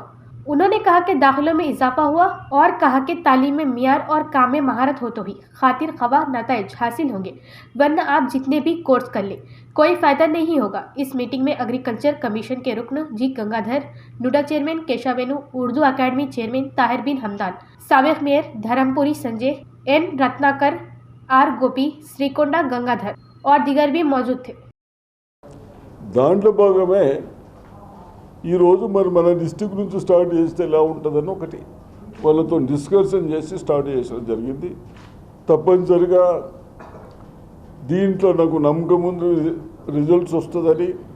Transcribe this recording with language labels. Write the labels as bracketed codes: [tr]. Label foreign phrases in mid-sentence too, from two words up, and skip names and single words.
[ur] انہوں نے کہا کہ داخلوں میں اضافہ ہوا اور کہا کہ تعلیم میں معیار اور کام میں مہارت ہو تو ہی خاطر خواہ نتائج حاصل ہوں گے، ورنہ آپ جتنے بھی کورس کر لیں کوئی فائدہ نہیں ہوگا۔ اس میٹنگ میں [en] agriculture commission [ur] کے رکن جی گنگا دھر، نوڈا چیئرمین کیشا وینو، اردو اکیڈمی چیئرمین طاہر بن حمدان، سابق میئر دھرم پوری سنجے، N رتناکر، R گوپی، سریکونڈا گنگا دھر اور دیگر بھی موجود تھے۔ [te] దాంట్లో భాగమే ఈరోజు మరి మన డిస్టిక్ నుంచి స్టార్ట్ చేస్తే ఎలా ఉంటుందని ఒకటి వాళ్ళతో డిస్కషన్ చేసి స్టార్ట్ చేసడం జరిగింది। తప్పనిసరిగా దీంట్లో నాకు నమ్మకం ఉంది రిజల్ట్స్ వస్తుందని।